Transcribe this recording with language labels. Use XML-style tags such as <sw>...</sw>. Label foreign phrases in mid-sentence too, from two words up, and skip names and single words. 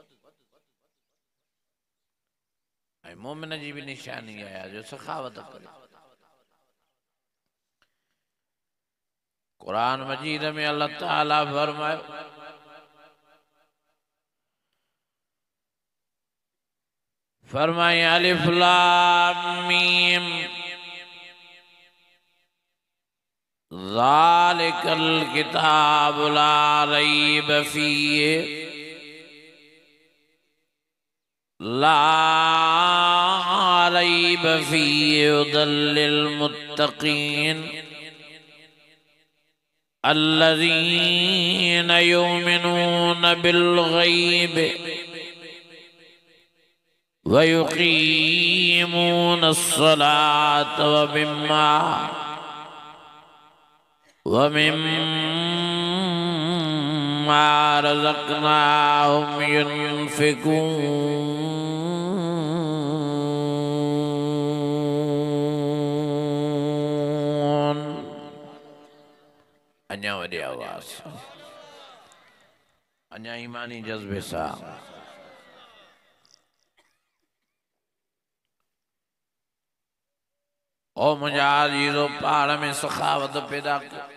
<sd>ऐं मोमिन जी बि निशानी आहे जो सखावत करे। कुरान मजीद में अल्लाह ताला फरमायो फरमाए</sd> <ar>الم ذلك الكتاب لا ريب فيه لا ريب فيه هدى للمتقين الذين يؤمنون بالغيب ويقيمون الصلاة ومما رزقناهم ينفقون.</ar> <sd>अञा वॾी आवाज़, अञा ईमानी जज्बे सां ओ मुंहिंजा अज़ीज़ो, पहाड़ में सखावत पैदा कर।</sd>